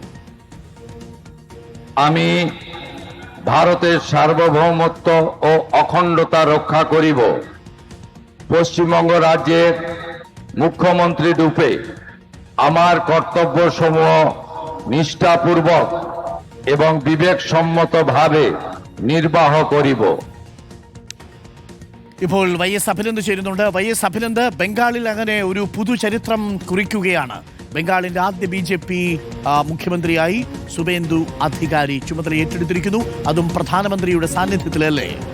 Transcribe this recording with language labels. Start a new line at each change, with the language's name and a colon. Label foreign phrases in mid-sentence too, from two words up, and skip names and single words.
Bangla: আমি ভারতের সার্বভৌমত্ব ও অখণ্ডতা রক্ষা করিব। পশ্চিমবঙ্গ রাজ্যের মুখ্যমন্ত্রী রূপে আমার কর্তব্যসমূহ নিষ্ঠাপূর্বক এবং বিবেকসম্মতভাবে നിർവാഹ করিব।
Malayalam: ഇപ്പോൾ YS അഭിനന്ദ് ചേരുന്നുണ്ട്. YS അഭിനന്ദ്, ബംഗാളിൽ അങ്ങനെ ഒരു പുതുചരിത്രം കുറിക്കുകയാണ്. ബംഗാളിന്റെ ആദ്യ BJP മുഖ്യമന്ത്രിയായി സുവേന്ദു അധികാരി ചുമതല ഏറ്റെടുത്തിരിക്കുന്നു. അതും പ്രധാനമന്ത്രിയുടെ സാന്നിധ്യത്തിലല്ലേ?